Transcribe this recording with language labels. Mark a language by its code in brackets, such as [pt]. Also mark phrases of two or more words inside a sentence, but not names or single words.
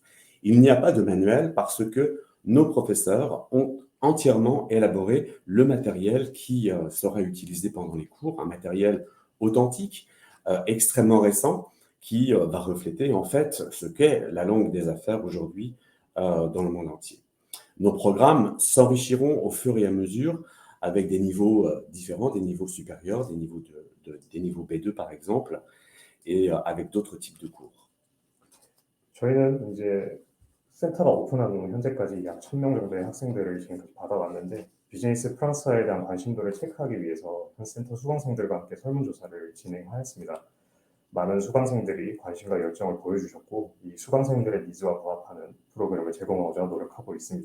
[fr] Il n'y a pas de manuel parce que nos professeurs ont entièrement élaboré le matériel qui sera utilisé pendant les cours, un matériel authentique, extrêmement récent, qui va refléter en fait ce qu'est la langue des affaires aujourd'hui dans le monde entier. Nos programmes s'enrichiront au fur et à mesure avec des niveaux différents, des niveaux supérieurs, des niveaux B2 par exemple, et avec d'autres types de cours. [ko] 저희는 이제 센터가 오픈한 후 현재까지 약 1000명 정도의 학생들을 지금까지 받아왔는데 비즈니스 프랑스어에 대한 관심도를 체크하기 위해서 현 센터 수강생들과 함께 설문조사를 진행하였습니다. 많은 수강생들이 관심과 열정을 보여주셨고 이 수강생들의 니즈와 부합하는 프로그램을 제공하고자 노력하고 있습니다.